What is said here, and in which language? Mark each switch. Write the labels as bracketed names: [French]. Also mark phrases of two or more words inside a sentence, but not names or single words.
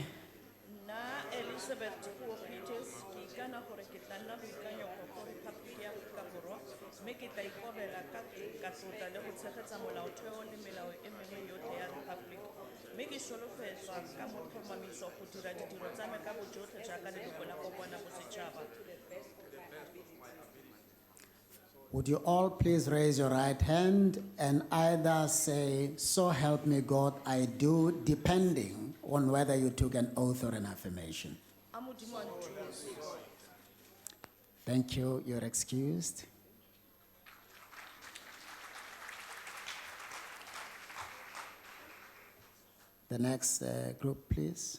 [Tswana] Nna Elizabeth Dipuo Peters ke ikana gore ke tla nna boikanyego go Repaboliki ya Aforika Borwa mme ke tla ikobela ka tlotla le go tshegetsa molaotheo le melao e mengwe yotlhe ya Repaboliki mme ke solofetswa ka motlhomamiso go dira ditiro tsa me ka bojotlhe jaaka leloko la kopana bosetšhaba. [English] would you all please raise your right hand and either say, "So help me God, I do," depending on whether you took an oath or an affirmation. [Tswana] A Modimo a nthuse. [English] Thank you. You're excused. The next group, please.